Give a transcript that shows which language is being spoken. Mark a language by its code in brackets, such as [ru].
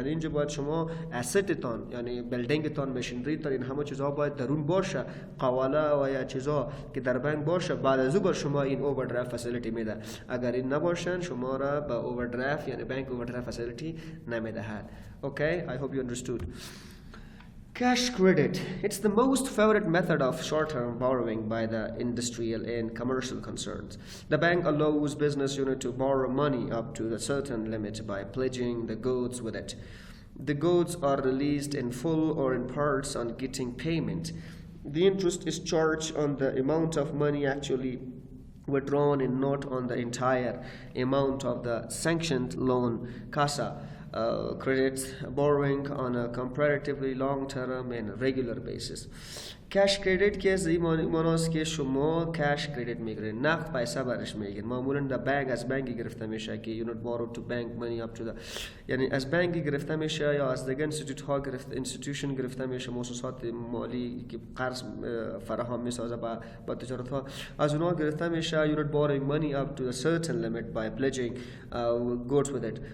[fa] یعنی اینجا باید شما اسستتان یعنی بلدینگتان، ماشینریتان، این همه چیزها باید درون باشه، قواله و یا چیزا که در بانک باشه، بعد از او با شما این اووردرافت فسیلیتی میده. اگر این نباشن شما را به اووردرافت یعنی بانک اووردرافت فسیلیتی نمیدهد. [en] Okay, I hope you understood. Cash credit. It's the most favorite method of short-term borrowing by the industrial and commercial concerns. The bank allows business unit to borrow money up to a certain limit by pledging the goods with it. The goods are released in full or in parts on getting payment. The interest is charged on the amount of money actually withdrawn and not on the entire amount of the sanctioned loan. CASA credits borrowing on a comparatively long term and regular basis. [fa] کش کردیت که از این معناست که شما کش کردیت میگیرین، نقد پیسه برش میگیرین. معمولا در بانک از بانکی گرفته میشه که [en] you not borrow to bank money up to the، [fa] یعنی از بانکی گرفته میشه یا از دیگه اینستیتوشن گرفته میشه، مؤسسات مالی که قرض فراهم میسازه با تجارت ها، از اونها گرفته میشه. [en] you not borrowing money up to a certain limit by pledging goods with it.